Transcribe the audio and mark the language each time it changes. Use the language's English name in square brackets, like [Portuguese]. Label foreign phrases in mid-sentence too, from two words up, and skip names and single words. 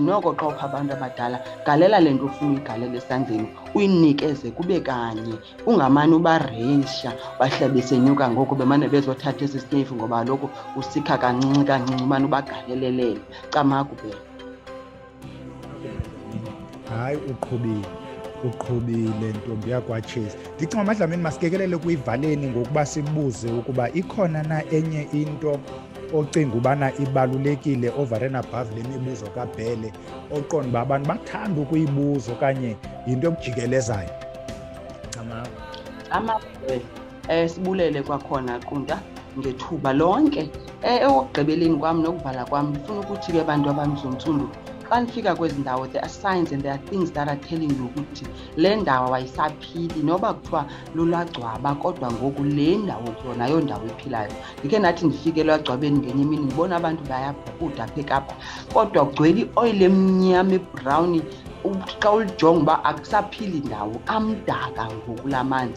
[Xhosa] Noko xa upha abantu abadala galela le nto ufuna uyigalela esandleni, uyinikeze kube kanye, ungamane ubaresha bahlabise inyoka ngoku bemane bezothatha esi sineyifu, ngoba kaloku usikha kancinci kancinci umane ubagalelelele. Camakubhele. Hayi, uqhubile ntombi yakwaTshezi. Ndicinga amadlamini masikekelele kuyivaleni ngokuba sibuze ukuba ikhona na enye into ocinga ubana ibalulekile [English] over and above [Xhosa] le mibuzo kabhele, oqonda uba abantu bathanda ukuyibuza okanye yinto ekujikelezayo. Sibulele kwakhona qunta ngethuba lonke. Ekugqibeleni kwam nokuvala kwam ndifuna ukuthi ke abantu abamzontsundu, xa nifika kwezi ndawo [English] there are signs and there are things that are telling you [Xhosa] ukuthi le ndawo ayisaphili, noba kuthiwa lulwagcwaba kodwa ngoku le ndawo kuyona nayo ndawo ephilayo. Ndikhe nathi ndifike elwagcwabeni ngenye imini ndibona abantu bayabhukuda apha eKapa, kodwa kugcwele ioyile emnyama ebrown xa ulijonga uba akusaphili ndawo, amdaka ngoku la manzi.